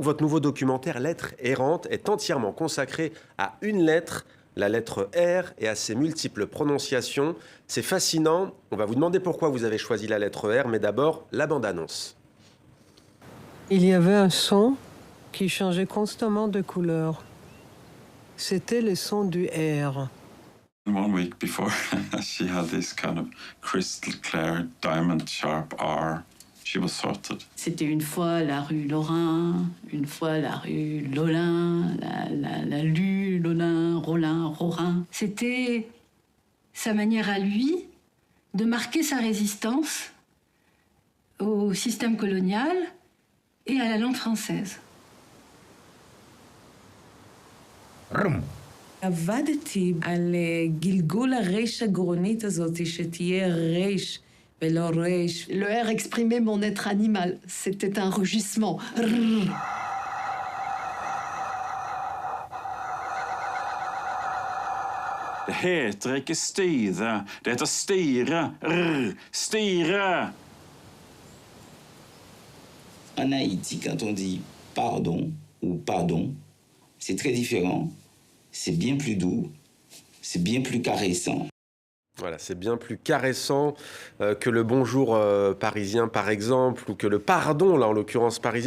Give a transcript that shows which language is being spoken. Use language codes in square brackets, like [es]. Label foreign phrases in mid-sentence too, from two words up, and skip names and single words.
[fr] Votre nouveau documentaire, Lettres errantes, est entièrement consacré à une lettre, la lettre R, et à ses multiples prononciations. C'est fascinant. On va vous demander pourquoi vous avez choisi la lettre R, mais d'abord, la bande-annonce. Il y avait un son qui changeait constamment de couleur. C'était le son du R. [en] 1 week before, she had this kind of crystal clear, diamond sharp R. She was sorted. [fr] C'était une fois la rue Lorrain, une fois la rue Lolin, la Lu, Lolin, Rollin, Rorin. C'était sa manière à lui de marquer sa résistance au système colonial et à la langue française. [he] עבדתי על גלגול הרייש הגרונית הזאת, שתהיה רייש ולא רייש. [fr] Le R exprimait mon être animal. C'était un rugissement. [no] Det heter ikke styre, det heter stire. Stire! [fr] En Haïti, quand on dit pardon ou pardon, c'est très différent, c'est bien plus doux, c'est bien plus caressant. Voilà, c'est bien plus caressant que le bonjour parisien, par exemple, ou que le pardon, là, en l'occurrence parisien.